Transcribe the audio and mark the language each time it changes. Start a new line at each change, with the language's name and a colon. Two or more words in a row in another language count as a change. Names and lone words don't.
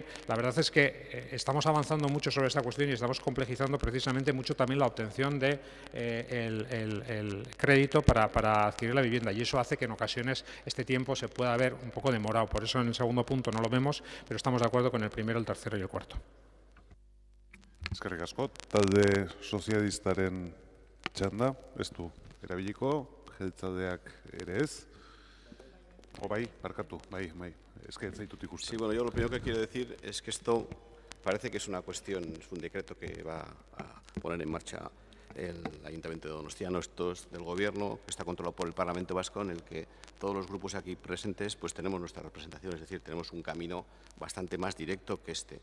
Spanish: La verdad es que estamos avanzando mucho sobre esta cuestión y estamos complejizando precisamente mucho también la obtención de el crédito para adquirir la vivienda, y eso hace que en ocasiones este tiempo se pueda ver un poco demorado. Por eso en el segundo punto no lo vemos, pero estamos de acuerdo con el primero, el tercero y el cuarto.
Basque: Eskerrik asko. Talde sozialistaren txanda, ez du erabiliko, jeltzaleak ere ez. O bai, barkatu, bai,
Spanish: es que
Basque: ez zaitut ikusten.
Spanish: Sí, bueno, yo lo primero que quiero decir es que esto parece que es una cuestión, es un decreto que va a poner en marcha el Ayuntamiento de Donostiano. Esto es del Gobierno, que está controlado por el Parlamento Vasco, en el que todos los grupos aquí presentes pues tenemos nuestra representación, es decir, tenemos un camino bastante más directo que este.